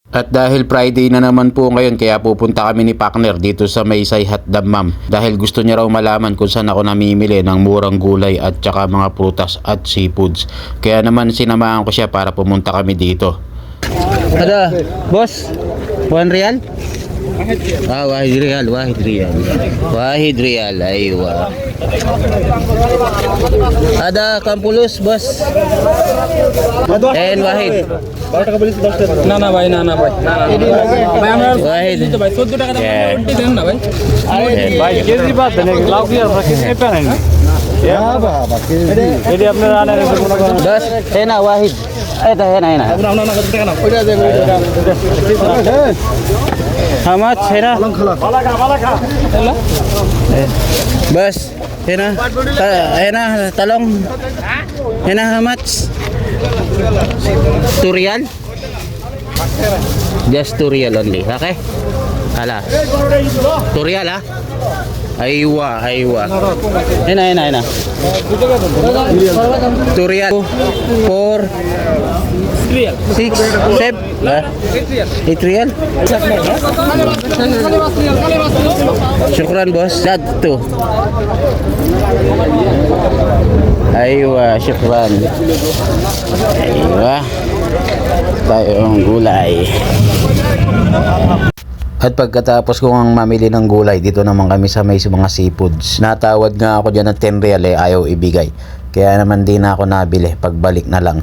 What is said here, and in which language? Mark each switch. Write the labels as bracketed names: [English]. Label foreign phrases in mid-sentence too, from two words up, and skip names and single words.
[Filipino] At dahil Friday na naman po ngayon, kaya pupunta kami ni partner dito sa may Sayhat Dammam dahil gusto niya raw malaman kung saan ako namimili ng murang gulay at saka mga prutas at seafoods. Kaya naman sinamahan ko siya para pumunta kami dito. [Malay] Ada, boss, 1 real? [Arabic] Wahid real. Wahid real, aywa. Ada kampulos, boss. [English] And wahid. [Bangla] না না ভাই ভাই ভাই আমরা [Arabic] Wahid. [Bangla] তো ভাই 14 টাকা দাম উল্টে দেন না ভাই ভাই কেজি বাদ দেন লাউ কি আর কিসে পেলেন হ্যাঁ বাবা কেজি আপনারা আনেন [Arabic] Boss, hena wahid. [Filipino] Ito, [Arabic] hena. [Bangla] না না না কত টাকা না ওইটা দেব [English] How much, [Arabic] hena? [Bangla] ভালো খা [Arabic] Boss, hena. Hena, talong. [English] Hena, how much? 2 real? Just 2 real only, okay? Ala. 2 real, ha? Aywa. [Arabic] Hena. 2 real. 4, 6, 7, 8 real. Syukran, boss. Satu. Aywa, syukran. [Filipino] Aywa. Tayong gulay. At pagkatapos ko ang mamili ng gulay, dito naman kami sa may mga seafoods. Natawad nga ako dyan ng 10 real ayaw ibigay. Kaya naman di na ako nabili, pagbalik na lang.